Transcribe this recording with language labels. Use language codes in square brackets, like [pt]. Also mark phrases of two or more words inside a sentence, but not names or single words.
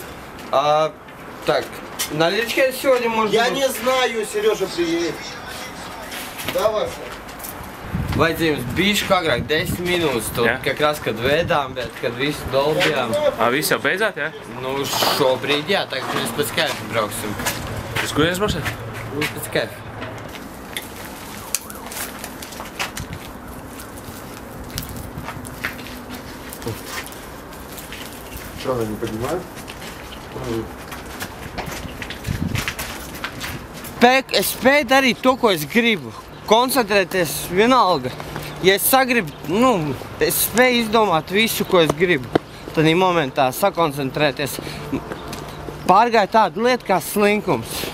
[ru] Так, наличка сегодня может Я быть... не знаю, Сережа приедет. Давай. [lv] Vajadzījums bišķi agrāk, 10 minūtes, to [ru] как раз, [lv] kad vēdām, bet kad visu dolbjām. Viss jau beidzāt, jā? Nu, šobrīd jā, tagad mēs pēc kaifa brauksim. Uz kurienes brauksim? Pēc kaifa. [ru] Что, она не поднимает? [lv] Es spēju darīt to, ko es gribu. Koncentrēties vienalga. Ja es sagribu, es spēju izdomāt visu, ko es gribu. Tad momentā sakoncentrēties. Pārgāja tāda lieta kā slinkums.